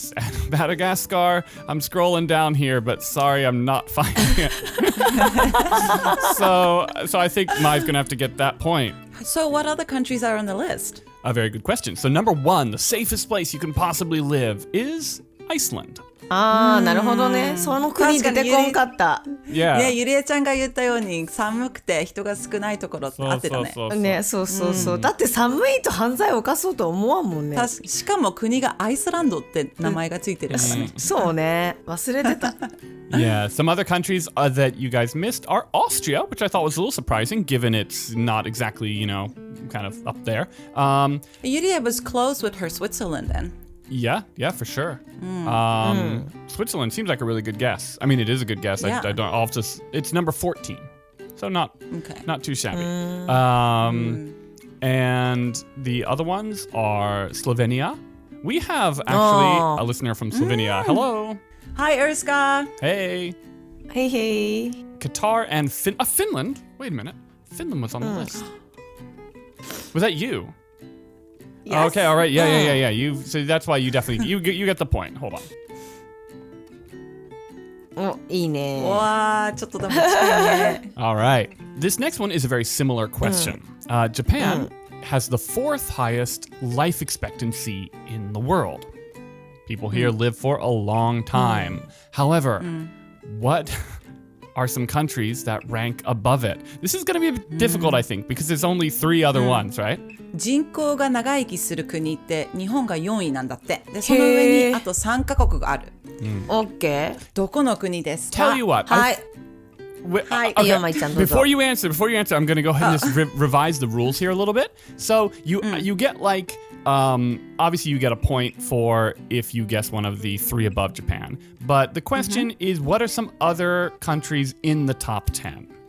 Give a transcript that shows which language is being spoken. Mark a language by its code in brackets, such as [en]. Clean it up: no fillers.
[en] And Madagascar, I'm scrolling down here, but sorry, I'm not finding it. So I think Mai's going to have to get that point. So what other countries are on the list? A very good question. So number 1, the safest place you can possibly live is Iceland. [ja] あー、なるほどね。その国出てこんかった。 [en] Yeah. [ja] ね、ゆりえちゃんが言ったように寒くて人が少ないところって合ってたね。ね、そうそうそう。だって寒いと犯罪を犯そうと思わんもんね。しかも国がアイスランドって名前がついてるからね。そうね。忘れてた。 [en] Yeah, some other countries that you guys missed are Austria, which I thought was a little surprising given it's not exactly, you know, kind of up there. Yuria was close with her Switzerland then. Yeah, for sure. Switzerland seems like a really good guess. I mean, it is a good guess. Yeah. I'll have to, it's number 14. So not too shabby. And the other ones are Slovenia. We have actually a listener from Slovenia. Hello. Hi, Erska. Hey. Hey. Qatar and Finland. Wait a minute. Finland was on the list. Was that you? Yes. Okay, all right. Yeah. So that's why you definitely you get the point. Hold on. [ja] お、いいね。わー、ちょっとでも近いね。 [en] All right. This next one is a very similar question. Japan has the 4th highest life expectancy in the world. People here live for a long time. However, what are some countries that rank above it? This is going to be a bit difficult, I think, because there's only 3 other ones, right? [ja] 人口が長生きする国って日本が4位なんだって。で、その上にあと3カ国がある。オッケー。どこの国ですか？ [en] Tell you what. [ja] はい。 [en] Okay. [ja] いいよ、まいちゃん、どうぞ。 [en] Before you answer, I'm going to go ahead and just revise the rules here a little bit. So you get like, obviously you get a point for if you guess one of the 3 above Japan. But the question is, what are some other countries in the top 10?